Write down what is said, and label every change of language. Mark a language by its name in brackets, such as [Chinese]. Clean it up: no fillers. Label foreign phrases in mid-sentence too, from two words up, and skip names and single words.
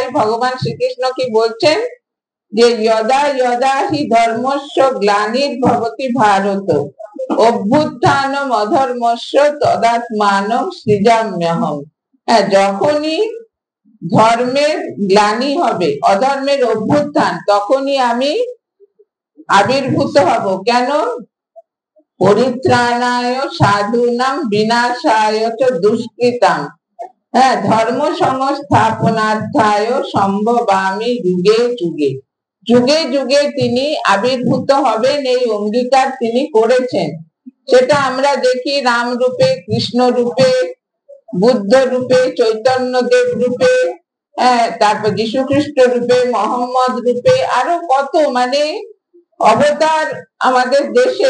[Bangla] ভগবান শ্রীকৃষ্ণ কি বলছেন, যে [Sanskrit] যদা যদা হি ধর্মস্য গ্লানির্ভবতি ভারত অভ্যুত্থানম অধর্মস্য তদাত্মানং সৃজাম্যহম। [Bangla] যখনই ধর্মের গ্লানি হবে, অধর্মের অভ্যুত্থান, তখনই আমি আবির্ভূত হব। কেন? [Sanskrit] পরিত্রাণায় সাধুনাম বিনাশায় চ দুষ্কৃতাম ধর্ম সংস্থাপনার্থায় সম্ভবামি যুগে যুগে। [Bangla] যুগে যুগে তিনি আবির্ভূত হবেন, এই অঙ্গীকার তিনি করেছেন। সেটা আমরা দেখি রাম রূপে, কৃষ্ণ রূপে, বুদ্ধ রূপে, চৈতন্য দেব রূপে, তারপর যীশু খ্রিস্ট রূপে, মোহাম্মদ রূপে, আরো কত অবতার আমাদের দেশে।